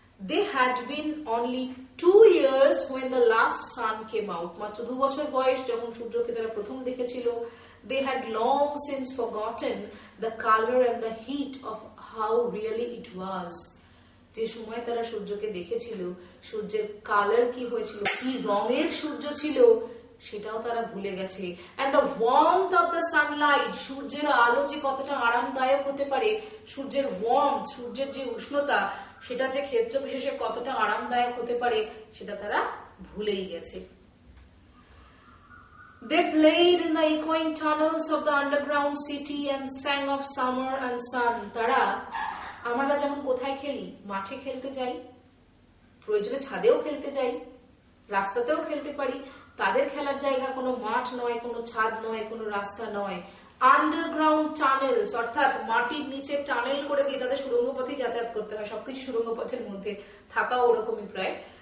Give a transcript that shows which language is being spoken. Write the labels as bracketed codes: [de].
[en] They had been only 2 years when the last sun came out. [bn] মাত্র 2 বছর বয়স যখন সূর্যকে তারা প্রথম দেখেছিল। [en] They had long since forgotten the color and the heat of how really it was. [bn] যে সময় তারা সূর্যকে দেখেছিল, সূর্যের কালার কি হয়েছিল, কি রঙের সূর্য ছিল, সেটাও তারা ভুলে গেছে। [en] and the warmth of the sunlight, [bn] সূর্যের আলো যে কতটা আরামদায়ক হতে পারে, সূর্যের ওয়ার্মথ, সূর্যের যে উষ্ণতা, সেটা যে ক্ষেত্র বিশেষে কতটা আরামদায়ক হতে পারে, সেটা তারা ভুলেই গেছে। [en] They played in the echoing tunnels of the underground city and sang of summer and sun. [bn] তারা, আমরা যেমন কোথায় খেলি, মাঠে খেলতে যাই, প্রয়োজনে ছাদেও খেলতে যাই, রাস্তাতেও খেলতে পারি, তাদের খেলার জায়গা কোনো মাঠ নয়, কোনো ছাদ নয়, কোনো রাস্তা নয়। আন্ডারগ্রাউন্ড টানেলস, অর্থাৎ মাটির নিচে টানেল করে দিয়ে তাদের সুড়ঙ্গ পথেই যাতায়াত করতে হয়, সবকিছু সুড়ঙ্গ পথের মধ্যে থাকা ওরকমই প্রায়।